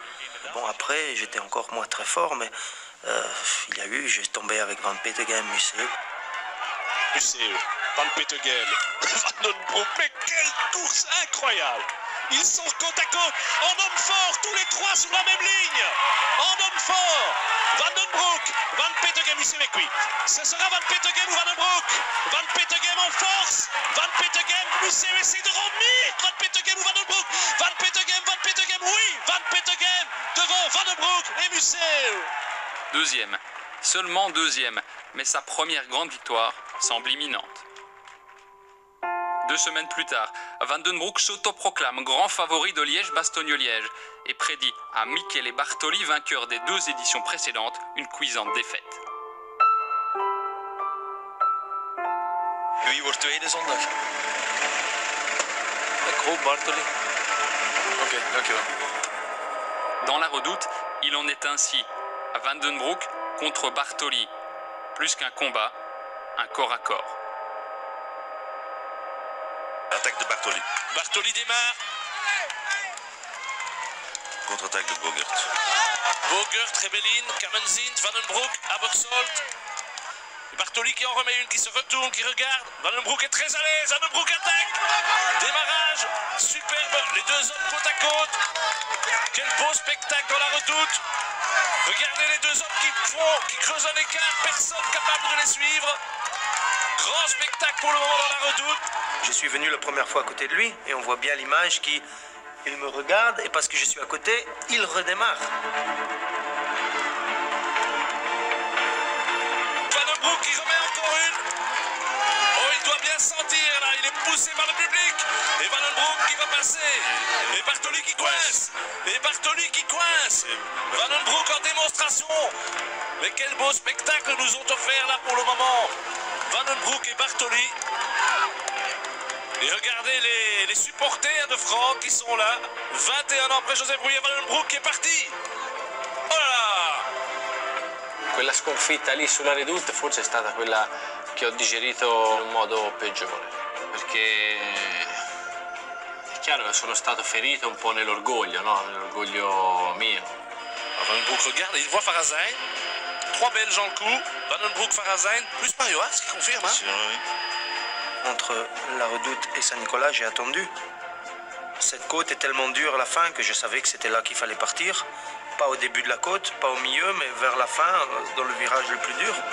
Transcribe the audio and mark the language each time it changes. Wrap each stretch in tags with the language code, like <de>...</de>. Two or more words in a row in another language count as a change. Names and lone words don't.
<fr>Bon, après, j'étais encore moins très fort, mais j'ai tombé avec Van Petegem, Museeuw. Van Petegem, Van den Broek, mais quelle course incroyable! Ils sont côte à côte, en homme fort, tous les trois sur la même ligne. En homme fort, Van den Broek, Van Petegem, Museeuw avec lui. Ce sera Van Petegem ou Van den Broek. Van Petegem en force, Van Petegem, Museeuw essaie de revenir. Van Petegem ou Van den Broek. Van Petegem, oui, Van Petegem devant Van den Broek et Museeuw. Deuxième, seulement deuxième, mais sa première grande victoire semble imminente. 2 semaines plus tard, Van den Broek s'autoproclame grand favori de Liège-Bastogne-Liège et prédit à Michele Bartoli, vainqueur des 2 éditions précédentes, une cuisante défaite.</fr> <nl>Wie wordt tweede zondag? Ik hoop Bartoli. Oké, dankjewel.</nl> <fr>Dans la redoute, il en est ainsi. Van den Broek contre Bartoli. Plus qu'un combat, un corps à corps. Attaque de Bartoli. Bartoli démarre. Contre-attaque de Bogert. Bogert, Rebellin, Kamenzin, Van den Broek, Abersold. Bartoli qui en remet une, qui se retourne, qui regarde. Van den Broek est très à l'aise. Van den Broek attaque. Démarrage. Superbe. Les 2 hommes côte à côte. Quel beau spectacle dans la redoute. Regardez les 2 hommes qui creusent un écart. Personne capable de les suivre. Grand spectacle pour le moment dans la redoute. Je suis venu la première fois à côté de lui et on voit bien l'image il me regarde et parce que je suis à côté, il redémarre. Van den Broek qui remet encore une. Oh, il doit bien sentir là, il est poussé par le public. Et Van den Broek qui va passer. Et Bartoli qui coince. Et Bartoli qui coince. Van den Broek en démonstration. Mais quel beau spectacle nous ont offert là pour le moment. Van den Broek et Bartoli. Et regardez les supporters de Franck qui sont là. 21 ans après Joseph Brouillet, Van den Broek qui est parti. Oh là là!</fr> <it>Quella sconfitta lì sulla Redoute forse è stata quella che ho digerito in un modo peggiore, perché è chiaro che sono stato ferito un po' nell'orgoglio, no? Nell'orgoglio mio.</it> <fr>Van den Broek regarde, il voit Farazijn. 3 Belges en le coup. Van den Broek, Farazijn, plus Mario Haas qui confirme. Hein? Oui. Entre la Redoute et Saint-Nicolas, j'ai attendu. Cette côte est tellement dure à la fin que je savais que c'était là qu'il fallait partir. Pas au début de la côte, pas au milieu, mais vers la fin, dans le virage le plus dur.</fr>